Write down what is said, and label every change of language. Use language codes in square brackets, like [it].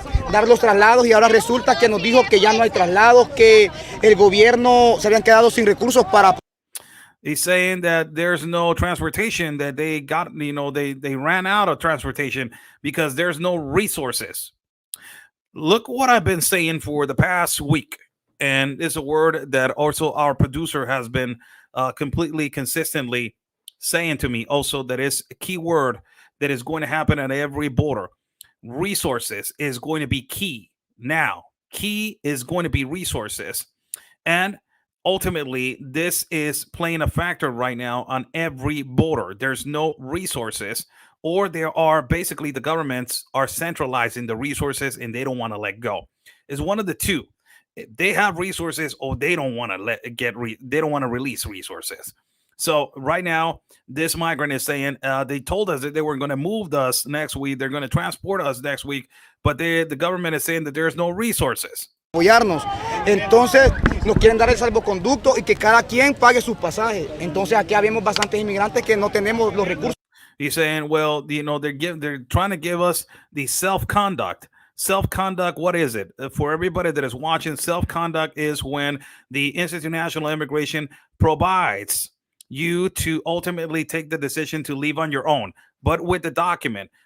[es] dar los traslados y ahora resulta que nos dijo que ya no hay traslados, que el gobierno se habían quedado sin recursos para... [en] He's saying that there's no transportation, that they got, they ran out of transportation because there's no resources. Look what I've been saying for the past week. And it's a word that also our producer has been completely consistently saying to me also, that is a key word that is going to happen at every border. Resources is going to be key. Now, key is going to be resources. And ultimately, this is playing a factor right now on every border. There's no resources, or there are basically the governments are centralizing the resources and they don't want to let go. It's one of the two. They have resources, or they don't want to they don't want to release resources. So right now, this migrant is saying they told us that they were going to move us next week. They're going to transport us next week, but the government is saying that there's no resources. [es] Apoyarnos. Entonces nos quieren dar el salvoconducto y que cada quien pague sus pasajes. Entonces aquí habemos bastantes inmigrantes que no tenemos los recursos. [en] He's saying, well, they're trying to give us the self-conduct. Self-conduct, what is it? For everybody that is watching, self-conduct is when the Institute of National Immigration provides you to ultimately take the decision to leave on your own, but with the document.